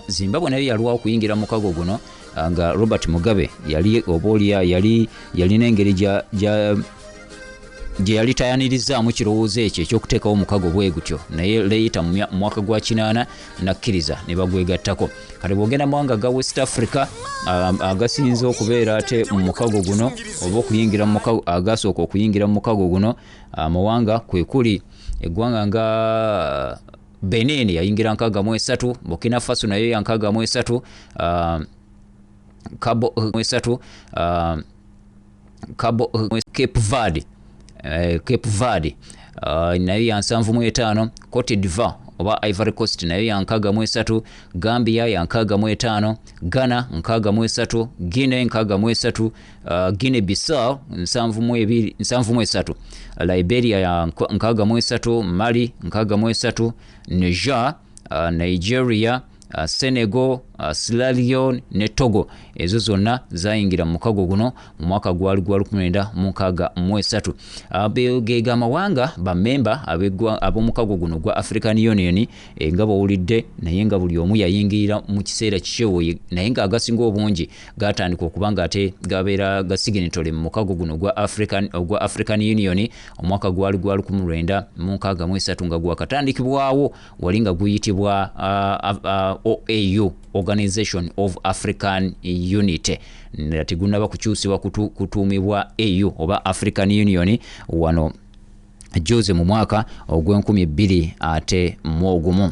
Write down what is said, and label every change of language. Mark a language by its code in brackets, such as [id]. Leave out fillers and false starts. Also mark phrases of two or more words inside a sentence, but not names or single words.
[lg] Zimbabwe nayo yalwawo okuyingira mu mukago guno nga Robert Mugabe yali oboolya yalina engeri gye yalitayanirizzaamu kirowoozo ekyo ekyokuteekawo omukago bwe gutyo, naye leeta mu mwaka gwa 8 nakkiriza ne bagwegattako. Kale bw'ogenda mu mawanga ga West Africa agasinze okubeera ate mu mukago guno oba okuyingira mu mukago agasooka okuyingira mu mukago guno amawanga kwe kuli eggwanga nga Benin yayingira 63, Burkina Faso nayo ya 63, Cape Verde nayo ya 75, Cote d'Ivoire oba Ivory Coast nayo ya 63, Gambia ya 65, Ghana 63, Guinea 63, Guinea Bissau 73, Liberia ya 63, Mali 63, Niger, Nigeria, Senegal, Sierra Leone ne Togo ezo zonna zayingira mu mukago guno mu mwaka gwali 1963. Abegega amawanga bamemba ab'omukago guno gwa African Union nga bawulidde naye nga buli omu yayingira mu kiseera kikyewo naye nga agasinga obungi gatandika okubanga ate gabeera gasignatory mu mukago guno gwa African Union omwaka gwali 1963 nga gwakatandikibwawo wali nga guyitibwa OAU, Organization of African Unity, nati gunaba kukyusibwa kutuumibwa AU oba African Union wano juzi mu mwaka ogw'2021.